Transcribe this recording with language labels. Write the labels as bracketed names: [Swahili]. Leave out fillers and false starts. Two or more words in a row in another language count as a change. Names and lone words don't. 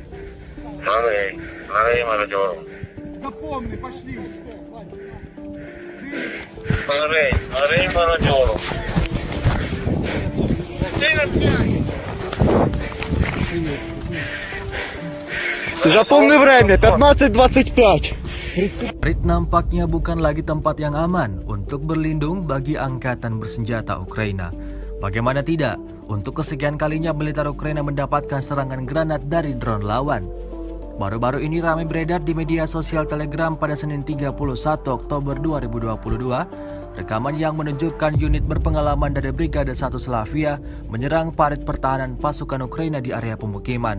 [Russian] Оры, мародеры. Запомни, пошли. Оры, мародеры. Запомни время, 15:25. [Indonesian] Parit nampaknya bukan lagi tempat yang aman untuk berlindung bagi angkatan bersenjata Ukraina. Bagaimana tidak, untuk kesekian kalinya militer Ukraina mendapatkan serangan granat dari drone lawan. Baru-baru ini ramai beredar di media sosial Telegram pada Senin 31 Oktober 2022, rekaman yang menunjukkan unit berpengalaman dari Brigade 1 Slavia menyerang parit pertahanan pasukan Ukraina di area pemukiman.